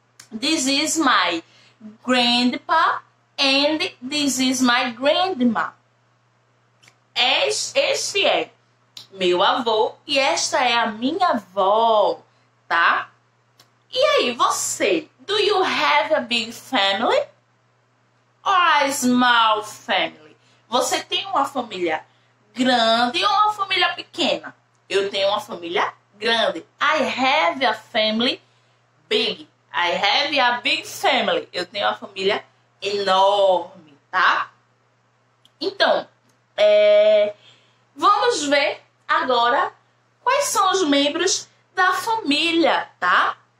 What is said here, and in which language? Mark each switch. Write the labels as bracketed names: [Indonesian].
[English] This is my grandpa and this is my grandma. [Portuguese] Este é meu avô e esta é a minha avó, tá? E aí, você, [English] do you have a big family or a small family? [Portuguese] Você tem uma família grande ou uma família pequena? Eu tenho uma família grande. [English] I have a family big. I have a big family. [Portuguese] Eu tenho uma família enorme, tá? Então, vamos ver agora quais são os membros da família, tá?